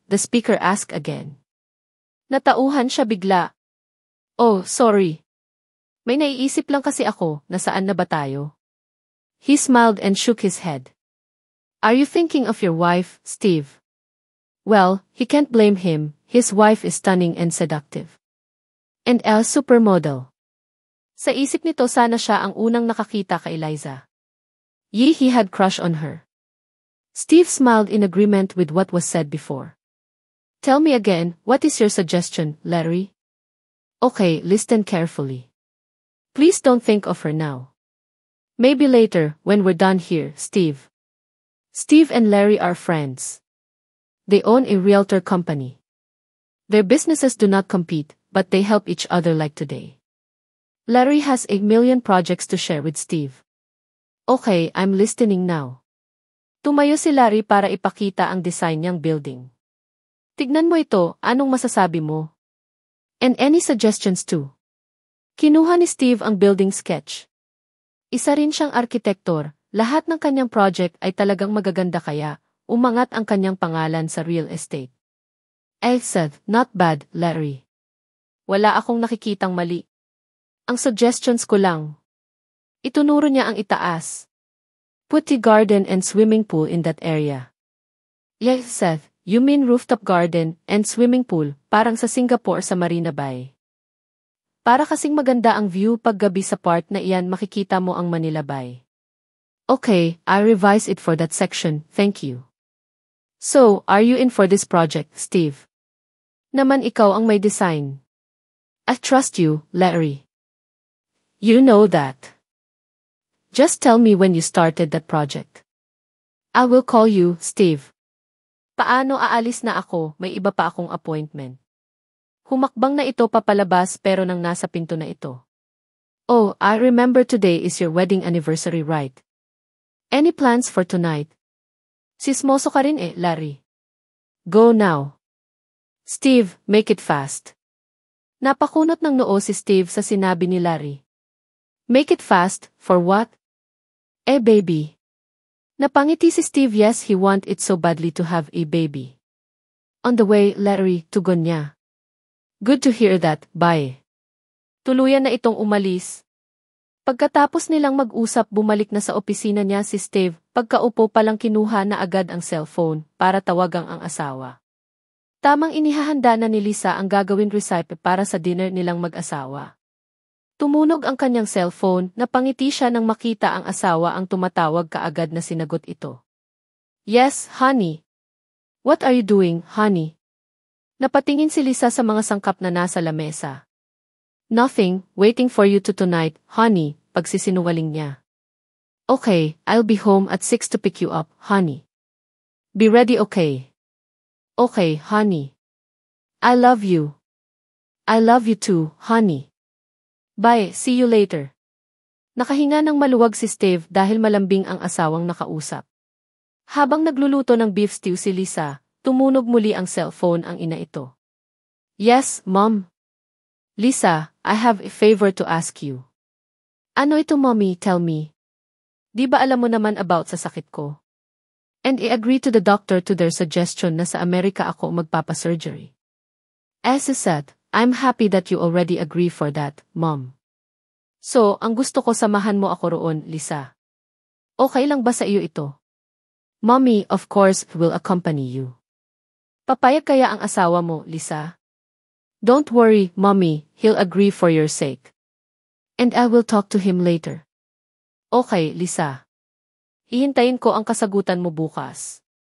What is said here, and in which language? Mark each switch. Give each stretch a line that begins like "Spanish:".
English: the speaker asked again.
Filipino: Natauhan siya bigla.
English: "Oh, sorry.
Filipino: May naiisip lang kasi ako, nasaan na ba tayo?"
English: He smiled and shook his head. "Are you thinking of your wife, Steve?" Well, he can't blame him, his wife is stunning and seductive. And a supermodel.
Filipino: Sa isip nito sana siya ang unang nakakita kay Liza.
English: He had crush on her. Steve smiled in agreement with what was said before. "Tell me again, what is your suggestion, Larry?" Okay, listen carefully. Please don't think of her now. Maybe later, when we're done here, Steve. Steve and Larry are friends. They own a realtor company. Their businesses do not compete, but they help each other like today. Larry has 1,000,000 projects to share with Steve. Okay, I'm listening now.
Filipino: Tumayo si Larry para ipakita ang design niyang building. Tignan mo ito, anong masasabi mo?
English: And any suggestions too?
Filipino: Kinuha ni Steve ang building sketch. Isa rin siyang arkitektor, lahat ng kanyang project ay talagang magaganda kaya, umangat ang kanyang pangalan sa real estate.
English: I said, not bad, Larry.
Filipino: Wala akong nakikitang mali. Ang suggestions ko lang. Itunuro niya ang itaas.
English: Put a garden and swimming pool in that area. Yes, Seth, you mean rooftop garden and swimming pool, parang sa Singapore sa Marina Bay.
Filipino: Para kasing maganda ang view paggabi sa part na iyan makikita mo ang Manila Bay.
English: Okay, I revise it for that section, thank you. So, are you in for this project, Steve?
Filipino: Naman ikaw ang may design.
English: I trust you, Larry. You know that. Just tell me when you started that project. I will call you, Steve.
Filipino: Paano aalis na ako, may iba pa akong appointment. Humakbang na ito papalabas pero nang nasa pinto na ito.
English: Oh, I remember today is your wedding anniversary, right? Any plans for tonight?
Filipino: Sismoso ka rin
English: Larry. Go now. Steve, make it fast.
Filipino: Napakunot ng noo si Steve sa sinabi ni Larry.
English: Make it fast, for what? Baby.
Filipino: Napangiti si Steve,
English: yes, he want it so badly to have a baby. On the way, Larry,
Filipino: tugon niya.
English: Good to hear that, bye.
Filipino: Tuluyan na itong umalis. Pagkatapos nilang mag-usap bumalik na sa opisina niya si Steve, pagkaupo palang kinuha na agad ang cellphone para tawagang ang asawa. Tamang inihahanda na ni Lisa ang gagawin recipe para sa dinner nilang mag-asawa. Tumunog ang kanyang cellphone, napangiti siya nang makita ang asawa ang tumatawag kaagad na sinagot ito.
English: Yes, honey. What are you doing, honey?
Filipino: Napatingin si Lisa sa mga sangkap na nasa lamesa.
English: Nothing, waiting for you to tonight, honey,
Filipino: pagsisinungaling niya.
English: Okay, I'll be home at 6 to pick you up, honey. Be ready, okay? Okay, honey. I love you. I love you too, honey. Bye, see you later.
Filipino: Nakahinga ng maluwag si Steve dahil malambing ang asawang nakausap. Habang nagluluto ng beef stew si Lisa, tumunog muli ang cellphone ang ina ito.
English: Yes, Mom. Lisa, I have a favor to ask you.
Filipino: Ano ito, Mommy?
English: Tell me.
Filipino: Di ba alam mo naman about sa sakit ko?
English: And I agree to the doctor to their suggestion
Filipino: na sa Amerika ako magpapasurgery.
English: As I said, I'm happy that you already agree for that, Mom.
Filipino: So, ang gusto ko samahan mo ako roon, Lisa. Okay lang ba sa iyo ito?
English: Mommy, of course, will accompany you.
Filipino: Papayag kaya ang asawa mo,
English: Lisa? Don't worry, Mommy, he'll agree for your sake. And I will talk to him later. Okay, Lisa.
Filipino: Hihintayin ko ang kasagutan mo bukas.